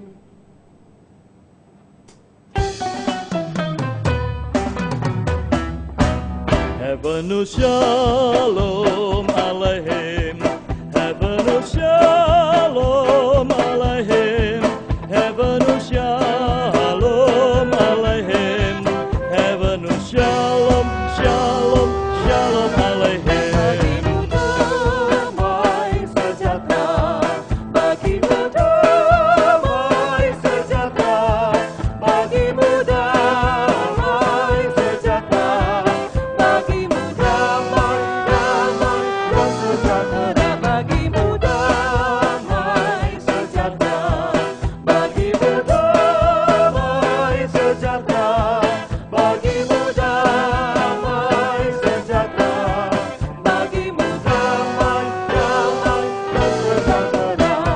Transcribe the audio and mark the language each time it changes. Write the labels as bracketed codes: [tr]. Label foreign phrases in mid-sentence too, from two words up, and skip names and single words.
[he] Heavenly שלום עליכם, Heavenly שלום עליכם, Heavenly שלום עליכם, Heavenly שלום, שלום, שלום עליכם. [id] Damai sejahtera, bagimu damai sejahtera, bagimu damai sejahtera, bagimu damai, damai dan sejahtera, bagimu damai sejahtera, bagimu damai sejahtera, bagimu damai sejahtera, bagimu damai, damai dan sejahtera.